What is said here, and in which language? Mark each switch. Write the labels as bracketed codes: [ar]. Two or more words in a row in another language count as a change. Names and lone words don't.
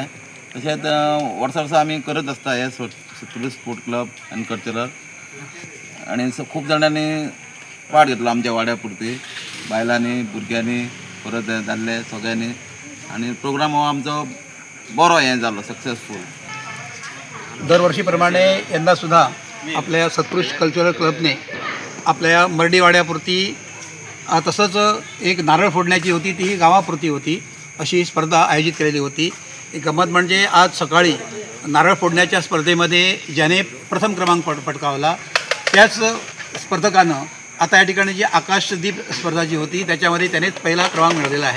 [kok] तशेंच वर्सा आमी करत आसता हे सत्पुरुष स्पोर्ट क्लब एंड कल्चरल। आनी खूब जाणांनी पार्ट घेतलो आमच्या वाड्या पुरती, बायलांनी, भुरग्यांनी, परत दादले सगळ्यांनी। आनी प्रोग्राम हो आमचो बरो हें जालो, सक्सेसफूल। [mr] दरवर्षीप्रमाणे यंदासुद्धा आपल्या सत्पुरुष कल्चरल क्लबने आपल्या मर्डी वाड्यापुरती तसंच एक नारळ फोडण्याची होती, ती गावापुरती होती, अशी स्पर्धा आयोजित केलेली होती। एक गंमत म्हणजे आज सकाळी नारळ फोडण्याच्या स्पर्धेमध्ये ज्याने प्रथम क्रमांक पटकावला त्याच स्पर्धकानं आता या ठिकाणी जी आकाशदीप स्पर्धा जी होती त्याच्यामध्ये त्यानेच पहिला क्रमांक मिळवलेला आहे।